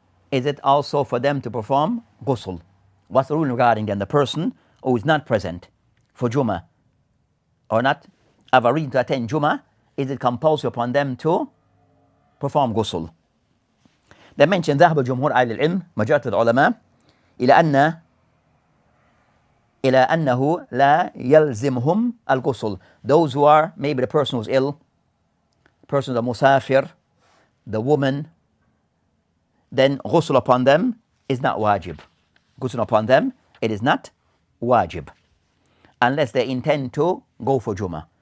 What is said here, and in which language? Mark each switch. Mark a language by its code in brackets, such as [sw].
[en] Is it also for them to perform ghusl? What's the rule regarding then the person who is not present for Jummah or not have a reason to attend Jummah? Is it compulsory upon them to perform ghusl? They mention [ar] ذهب جمهور أهل العلم [en] majority of the ulama [ar] إلى أنه لا يلزمهم الغسل. [en] Those who are, maybe the person who's ill, the person who's a musafir, the woman, then ghusl upon them is not wajib. Ghusl upon them, it is not wajib. Unless they intend to go for Jummah.